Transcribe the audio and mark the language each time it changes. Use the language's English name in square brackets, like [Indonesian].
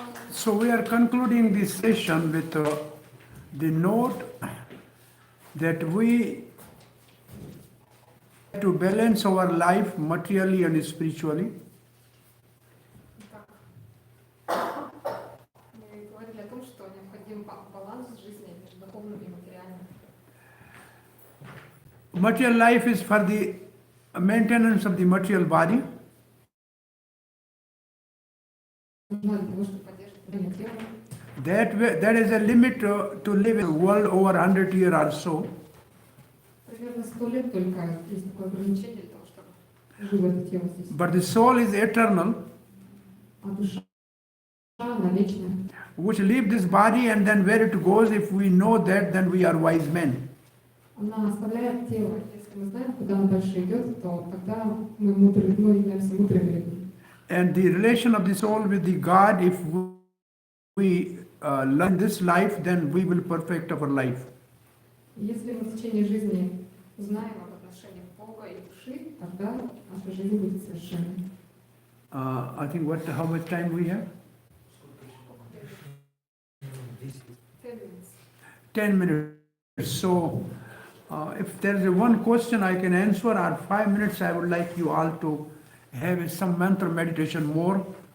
[English] So we are concluding this session with the note that we have to balance our life materially and spiritually. [Russian] Мы говорили о том, что необходим баланс жизни между духовным и материальным. [English] Material life is for the maintenance of the material body. [Russian] Нужна для того, чтобы поддерживать тело. [English] That is a limit to live in the world over 100 years or so. [Russian] Примерно 100 лет только есть такое ограничение для того, чтобы жило это тело здесь. [English] But the soul is eternal, [Russian] А душа, она вечная. [English] which leave this body and then where it goes, if we know that, then we are wise men. [Russian] Она оставляет тело. Если мы знаем, куда она дальше идет, то тогда мы являемся мудрыми людьми. [English] And the relation of the soul with the God, if we learn this life, then we will perfect our life. [Russian] Если мы в течение жизни узнаем об отношениях Бога и души, тогда наша жизнь будет совершенной. [English] I think how much time we have? 10 minutes. 10 minutes. So if there is one question I can answer, or 5 minutes, I would like you all to have some mental meditation more.